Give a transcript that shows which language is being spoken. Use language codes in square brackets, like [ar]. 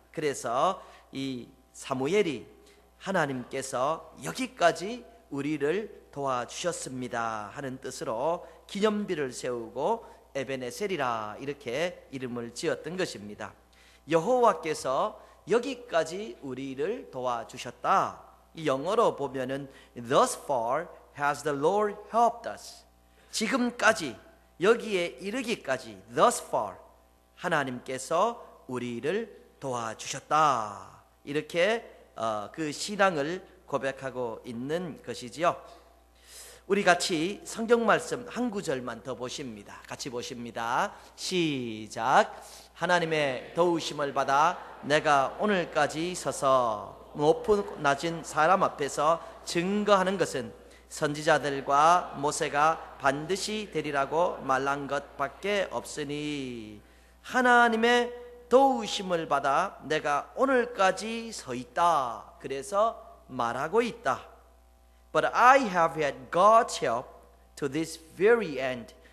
[ko] 그래서 이 사무엘이 하나님께서 여기까지 우리를 도와주셨습니다 하는 뜻으로 기념비를 세우고 에벤에셀이라 이렇게 이름을 지었던 것입니다. 여호와께서 여기까지 우리를 도와주셨다. 이 영어로 보면은 [en] Thus far has the Lord helped us. [ko] 지금까지 여기에 이르기까지 [en] Thus far [ko] 하나님께서 우리를 도와주셨다. 이렇게 그 신앙을 고백하고 있는 것이지요. 우리 같이 성경 말씀 한 구절만 더 보십니다. 같이 보십니다. 시작. 하나님의 도우심을 받아 내가 오늘까지 서서 높고 낮은 사람 앞에서 증거하는 것은 선지자들과 모세가 반드시 되리라고 말한 것밖에 없으니 하나님의 도우심을 받아 내가 오늘까지 서 있다. 그래서 말하고 있다. [en] But I have had God's help to this very end.